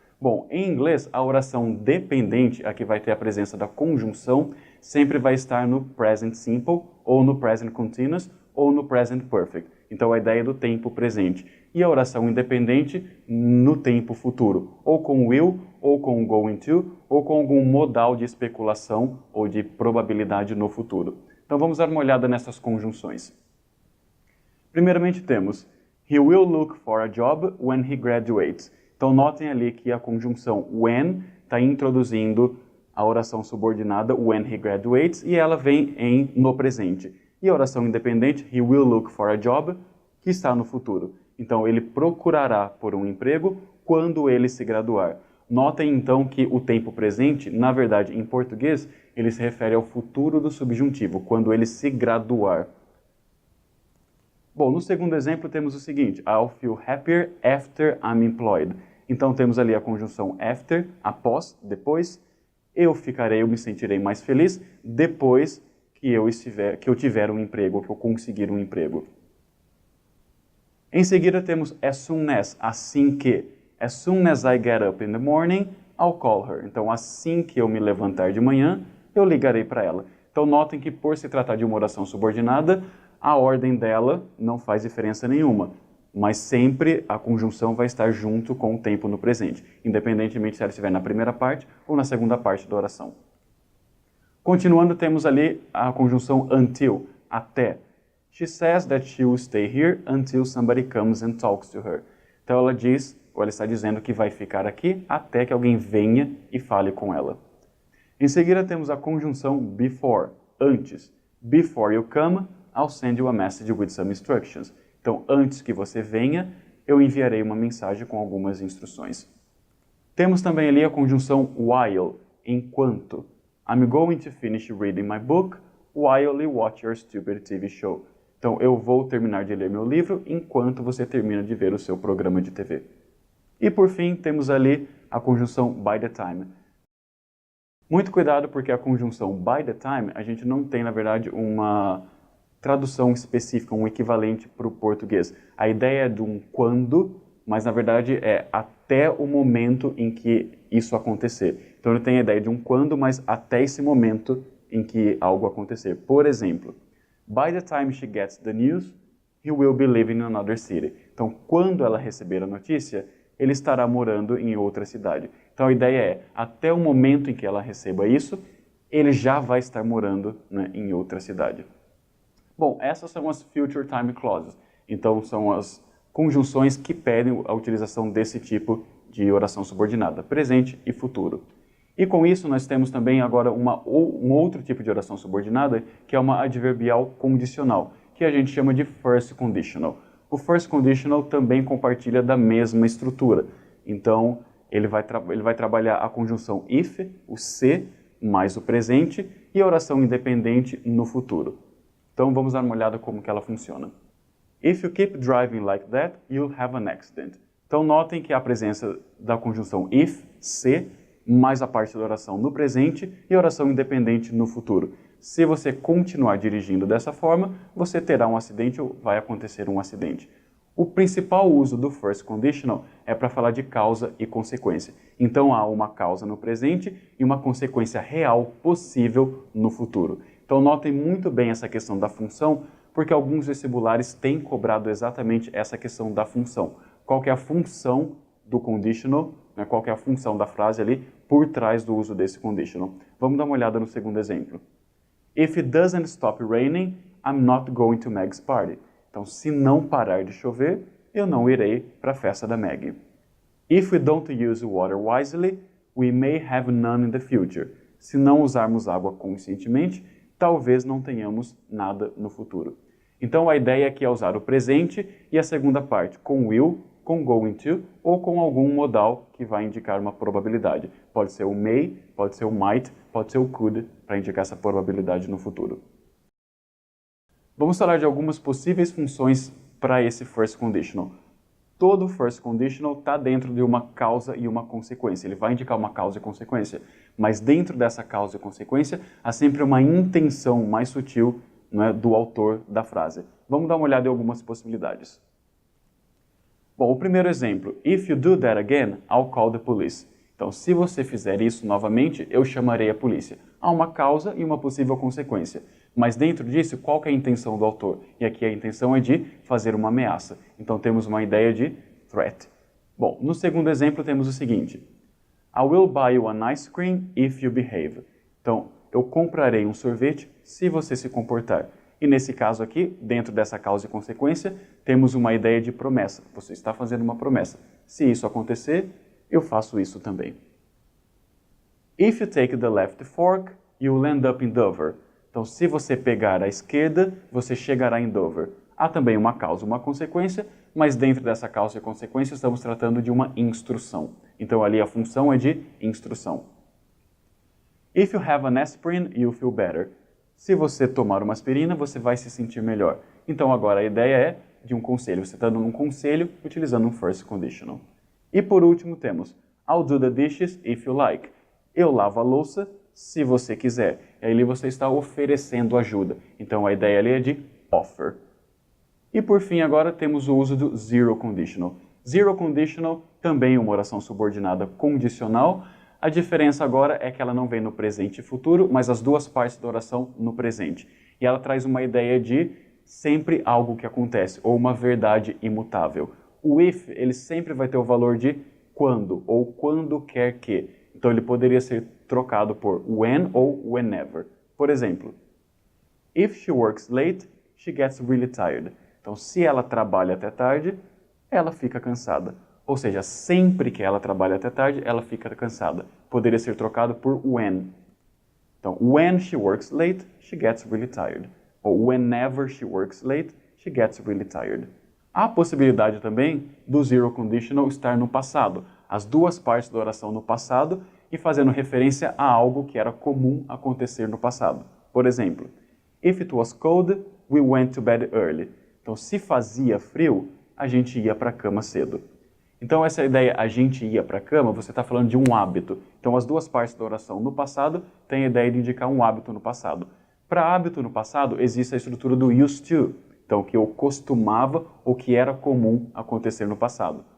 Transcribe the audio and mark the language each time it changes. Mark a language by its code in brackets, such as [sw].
[pt] Bom, em inglês, a oração dependente, a que vai ter a presença da conjunção, sempre vai estar no present simple, ou no present continuous, ou no present perfect. Então, a ideia do tempo presente. E a oração independente no tempo futuro, ou com will, ou com going to, ou com algum modal de especulação ou de probabilidade no futuro. Então, vamos dar uma olhada nessas conjunções. Primeiramente temos [en] He will look for a job when he graduates. [pt] Então, notem ali que a conjunção when está introduzindo a oração subordinada [en] when he graduates [pt] e ela vem no presente. E a oração independente, [en] he will look for a job, [pt] que está no futuro. Então, ele procurará por um emprego quando ele se graduar. Notem, então, que o tempo presente, na verdade, em português, ele se refere ao futuro do subjuntivo, quando ele se graduar. Bom, no segundo exemplo temos o seguinte, [en] I'll feel happier after I'm employed. [pt] Então temos ali a conjunção after, após, depois. Eu me sentirei mais feliz depois que eu tiver um emprego, que eu conseguir um emprego. Em seguida temos as soon as, assim que. [en] As soon as I get up in the morning, I'll call her. [pt] Então assim que eu me levantar de manhã, eu ligarei para ela. Então notem que por se tratar de uma oração subordinada, a ordem dela não faz diferença nenhuma, mas sempre a conjunção vai estar junto com o tempo no presente, independentemente se ela estiver na primeira parte ou na segunda parte da oração. Continuando, temos ali a conjunção until, até. [en] She says that she will stay here until somebody comes and talks to her. [pt] Então ela diz, ou ela está dizendo que vai ficar aqui até que alguém venha e fale com ela. Em seguida temos a conjunção before, antes. [en] Before you come, I'll send you a message with some instructions. [pt] Então, antes que você venha, eu enviarei uma mensagem com algumas instruções. Temos também ali a conjunção while, enquanto. [en] I'm going to finish reading my book while you watch your stupid TV show. [pt] Então, eu vou terminar de ler meu livro enquanto você termina de ver o seu programa de TV. E por fim, temos ali a conjunção by the time. Muito cuidado porque a conjunção by the time, a gente não tem, na verdade, uma tradução específica, um equivalente para o português. A ideia é de um quando, mas na verdade é até o momento em que isso acontecer. Então ele tem a ideia de um quando, mas até esse momento em que algo acontecer. Por exemplo, [en] by the time she gets the news, he will be living in another city. [pt] Então quando ela receber a notícia, ele estará morando em outra cidade. Então a ideia é, até o momento em que ela receba isso, ele já vai estar morando, né, em outra cidade. Bom, essas são as future time clauses. Então, são as conjunções que pedem a utilização desse tipo de oração subordinada, presente e futuro. E com isso, nós temos também agora um outro tipo de oração subordinada, que é uma adverbial condicional, que a gente chama de first conditional. O first conditional também compartilha da mesma estrutura. Então, ele vai trabalhar a conjunção if, o se, mais o presente, e a oração independente no futuro. Então vamos dar uma olhada como que ela funciona. [en] If you keep driving like that, you'll have an accident. [pt] Então notem que a presença da conjunção if, se, mais a parte da oração no presente e a oração independente no futuro. Se você continuar dirigindo dessa forma, você terá um acidente ou vai acontecer um acidente. O principal uso do first conditional é para falar de causa e consequência. Então há uma causa no presente e uma consequência real possível no futuro. Então notem muito bem essa questão da função, porque alguns vestibulares têm cobrado exatamente essa questão da função. Qual que é a função do conditional, né? Qual que é a função da frase ali por trás do uso desse conditional. Vamos dar uma olhada no segundo exemplo. [en] If it doesn't stop raining, I'm not going to Meg's party. [pt] Então, se não parar de chover, eu não irei para a festa da Meg. [en] If we don't use water wisely, we may have none in the future. [pt] Se não usarmos água conscientemente, talvez não tenhamos nada no futuro. Então a ideia aqui é usar o presente e a segunda parte com will, com going to ou com algum modal que vai indicar uma probabilidade. Pode ser o may, pode ser o might, pode ser o could, para indicar essa probabilidade no futuro. Vamos falar de algumas possíveis funções para esse first conditional. Todo first conditional está dentro de uma causa e uma consequência. Ele vai indicar uma causa e consequência. Mas dentro dessa causa e consequência, há sempre uma intenção mais sutil, não é, do autor da frase. Vamos dar uma olhada em algumas possibilidades. Bom, o primeiro exemplo. [en] If you do that again, I'll call the police. [pt] Então, se você fizer isso novamente, eu chamarei a polícia. Há uma causa e uma possível consequência. Mas dentro disso, qual que é a intenção do autor? E aqui a intenção é de fazer uma ameaça. Então temos uma ideia de threat. Bom, no segundo exemplo temos o seguinte. [en] I will buy you an ice cream if you behave. [pt] Então, eu comprarei um sorvete se você se comportar. E nesse caso aqui, dentro dessa causa e consequência, temos uma ideia de promessa. Você está fazendo uma promessa. Se isso acontecer, eu faço isso também. [en] If you take the left fork, you'll end up in Dover. [pt] Então, se você pegar a esquerda, você chegará em Dover. Há também uma causa e uma consequência, mas dentro dessa causa e consequência estamos tratando de uma instrução. Então, ali a função é de instrução. [en] If you have an aspirin, you'll feel better. [pt] Se você tomar uma aspirina, você vai se sentir melhor. Então, agora a ideia é de um conselho. Você está dando um conselho utilizando um first conditional. E por último temos [en] I'll do the dishes if you like. [pt] Eu lavo a louça se você quiser. E aí você está oferecendo ajuda. Então a ideia ali é de offer. E por fim agora temos o uso do zero conditional. Zero conditional também é uma oração subordinada condicional. A diferença agora é que ela não vem no presente e futuro, mas as duas partes da oração no presente. E ela traz uma ideia de sempre algo que acontece, ou uma verdade imutável. O if, ele sempre vai ter o valor de quando, ou quando quer que. Então ele poderia ser trocado por when ou whenever. Por exemplo, [en] if she works late, she gets really tired. [pt] Então, se ela trabalha até tarde, ela fica cansada. Ou seja, sempre que ela trabalha até tarde, ela fica cansada. Poderia ser trocado por when. Então, [en] when she works late, she gets really tired. Ou whenever she works late, she gets really tired. [pt] Há a possibilidade também do zero conditional estar no passado. As duas partes da oração no passado e fazendo referência a algo que era comum acontecer no passado. Por exemplo, [en] if it was cold, we went to bed early. [pt] Então, se fazia frio, a gente ia para a cama cedo. Então, essa ideia, a gente ia para a cama, você está falando de um hábito. Então, as duas partes da oração no passado têm a ideia de indicar um hábito no passado. Para hábito no passado, existe a estrutura do used to. Então, que eu costumava ou que era comum acontecer no passado.